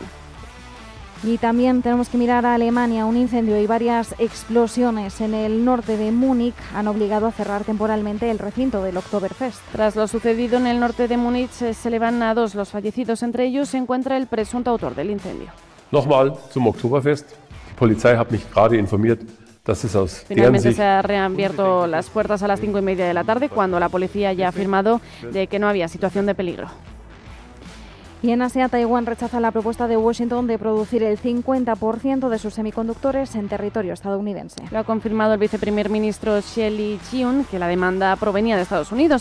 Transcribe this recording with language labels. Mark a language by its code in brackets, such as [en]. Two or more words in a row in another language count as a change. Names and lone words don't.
[es] Y también tenemos que mirar a Alemania. Un incendio y varias explosiones en el norte de Múnich han obligado a cerrar temporalmente el recinto del Oktoberfest. Tras lo sucedido en el norte de Múnich, se elevan a 2 los fallecidos. Entre ellos se encuentra el presunto autor del incendio. [de] Nochmal zum Oktoberfest. Die Polizei hat mich gerade informiert, dass es aus deren [es] Finalmente [de] Sicht [es] se han reabierto las puertas a las 5:30 de la tarde, cuando la policía ya ha afirmado de que no había situación de peligro. Y en Asia, Taiwán rechaza la propuesta de Washington de producir el 50% de sus semiconductores en territorio estadounidense. Lo ha confirmado el viceprimer ministro Shelley Chiun, que la demanda provenía de Estados Unidos.